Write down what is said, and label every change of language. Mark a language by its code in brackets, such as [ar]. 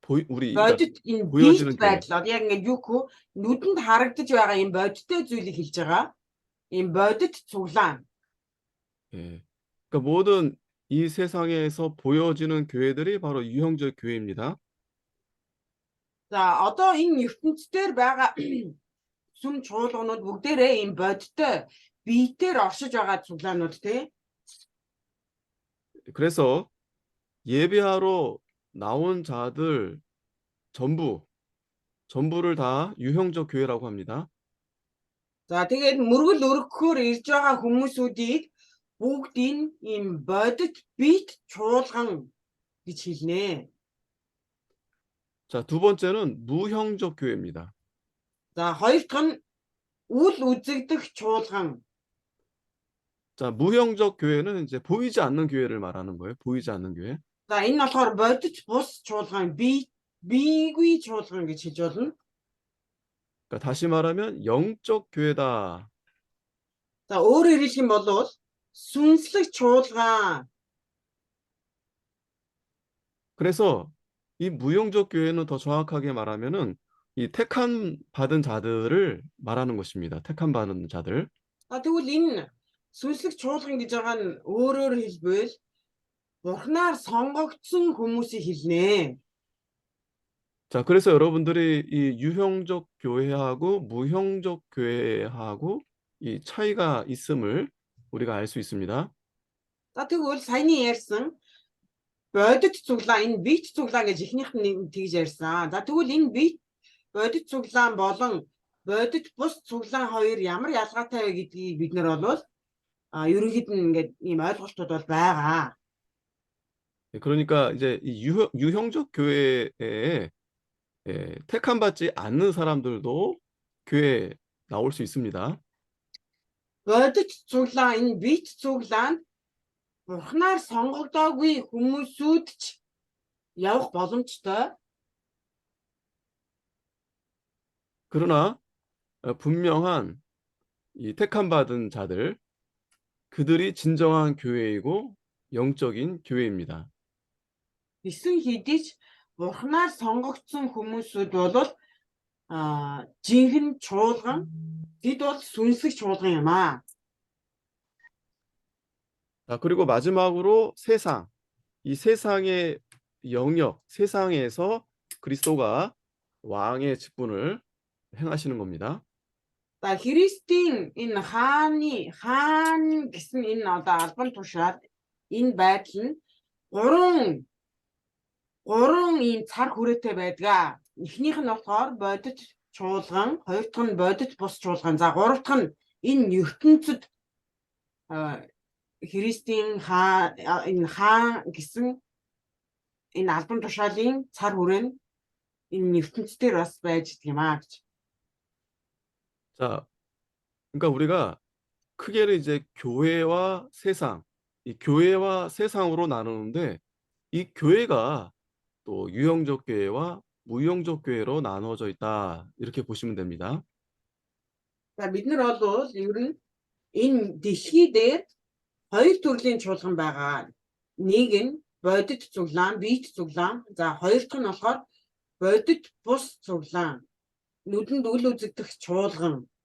[ko] 우리 [mn] бодит энэ [ko] 보여지는 [mn] бит байдал одоо яг ингээд юу хөө нүдэнд харагдаж байгаа ийм бодиттой зүйлийг хэлж байгаа. ийм бодит цуглаан. [ko] 예. 그러니까 모든 이 세상에서 보여지는 교회들이 바로 유형적 교회입니다. [mn] За одоо энэ ертөнцийн байгаа сүм чуулганууд бүгдээрээ ийм бодиттой биетээр оршиж байгаа цуглаанууд тий. [ko] 그래서 예배하러 나온 자들 전부를 다 유형적 교회라고 합니다. [mn] За тэгээд мөргөл өргөхөөр ирж байгаа хүмүүсүүдийг бүгдийг ийм бодит бит чуулган гэж хэлнэ. [ko] 자, 두 번째는 무형적 교회입니다. [mn] За хоёр дахь нь үл үзэгдэх чуулган. [ko] 자, 무형적 교회는 이제 보이지 않는 교회를 말하는 거예요. 보이지 않는 교회. [mn] За энэ болохоор бодит бус чуулган биегүй чуулган гэж хэлж болно. [ko] 그러니까 다시 말하면 영적 교회다. [mn] За өөрөөр хэлэх юм бол сүнслэг чуулган. [ko] 그래서 이 무형적 교회는 더 정확하게 말하면은 이 택함 받은 자들을 말하는 것입니다. 택함 받은 자들. [mn] За тэгвэл энэ сүнслэг чуулган гэж байгаа нь өөрөөр хэлбэл Бурхнаар сонгогдсон хүмүүсийг хэлнэ. [ko] 자, 그래서 여러분들이 이 유형적 교회하고 무형적 교회하고 이 차이가 있음을 우리가 알 수 있습니다. [mn] За тэгвэл саяны ярьсан бодит цуглаан энэ бит цуглаан гэж ихнийх нь тэгж ярьсан. За тэгвэл энэ бит бодит цуглаан болон бодит бус цуглаан хоёр ямар ялгаатай вэ гэдгийг бид нар бол ерөнхийд нь ингээд ийм ойлголтууд бол байгаа. [ko] 그러니까 이제 이 유형적 교회에 택함 받지 않는 사람들도 교회에 나올 수 있습니다. [mn] Бодит цуглаан энэ бит цуглаанд Бурхнаар сонгогдоогүй хүмүүсүүд ч явах боломжтой. [ko] 그러나 분명한 이 택함 받은 자들, 그들이 진정한 교회이고 영적인 교회입니다. [mn] Гэсэн хэдий ч Бурхнаар сонгогдсон хүмүүсүүд бол жинхэнэ чуулган бид бол сүнслэг чуулган юм аа. [ko] 자, 그리고 마지막으로 세상. 이 세상의 영역, 세상에서 그리스도가 왕의 직분을 행하시는 겁니다. [mn] За Христийн энэ хаан гэсэн энэ одоо албан тушаад энэ байдал нь гурван ийм цар хүрээтэй байдаг. Эхнийх нь болохоор бодит чуулган, хоёр дахь нь бодит бус чуулган, за гурав дахь нь энэ ертөнцид Христийн энэ хаан гэсэн энэ албан тушаалын цар хүрээнд энэ ертөнцийн бас байж идэг юм аа гэж. [ko] 자, 그러니까 우리가 크게는 이제 교회와 세상, 이 교회와 세상으로 나누는데 이 교회가 또 유형적 교회와 무형적 교회로 나누어져 있다. 이렇게 보시면 됩니다. [mn] За бид нар бол ер нь энэ дэлхий дээр хоёр төрлийн чуулган байгаа. Нэг нь бодит цуглаан, биет цуглаан. За хоёр дахь нь болохоор бодит бус цуглаан. Нүдэнд үл үзэгдэх чуулган.